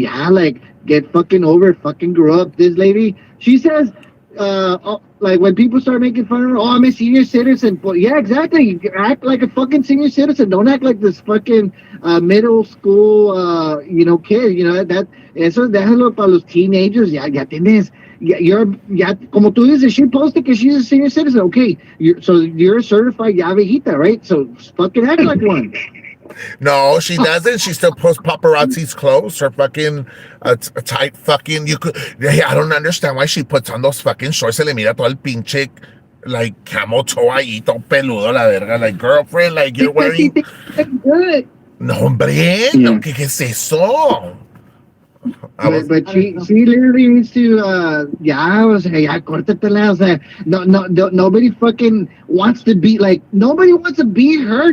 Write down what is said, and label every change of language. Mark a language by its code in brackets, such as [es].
[en] Like get fucking over it. Fucking grow up. This lady, she says. Like when people start making fun of her, I'm a senior citizen. Well, yeah, exactly. You act like a fucking senior citizen. Don't act like this fucking middle school, kid. [es] Eso déjalo para los teenagers. Ya tienes. Como tú dices, [en] she posted [es] que [en] she's a senior citizen. Okay, you're a certified [es] ya viejita, [en] right? So fucking act like one. No, she doesn't. She still posts paparazzi's clothes. Her fucking tight fucking. I don't understand why she puts on those fucking shorts. [es] Se le mira todo el pinche [en] like camel toe [es] ahí, todo peludo, la verga. [en] Like, girlfriend, like, you're Because she wearing. thinks it's good. [es] No, hombre, no, ¿qué es eso? [en] But she literally needs to yeah, [es] o sea, ya córtatela, o sea, [en] nobody fucking wants to be like, nobody wants to be her.